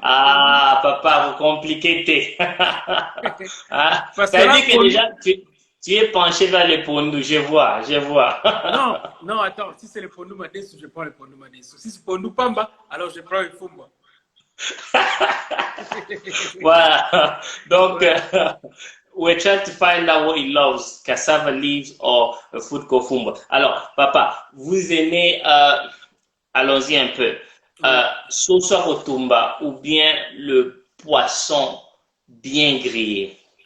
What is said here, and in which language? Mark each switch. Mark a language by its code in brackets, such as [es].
[fr] Ah, papa, vous compliquez. Parce ça veut dire que déjà, tu es penché vers le pondu, je vois. Non, attends, si c'est le pondu madesu, je prends le pondu madesu. Si c'est pondu pamba, alors je prends le fumbwa. Voilà, donc... [en] we're trying to find out what he loves, cassava leaves or food kofumba. [fr] Alors, papa, vous aimez, allons-y un peu, sauce rotumba ou bien le poisson bien grillé?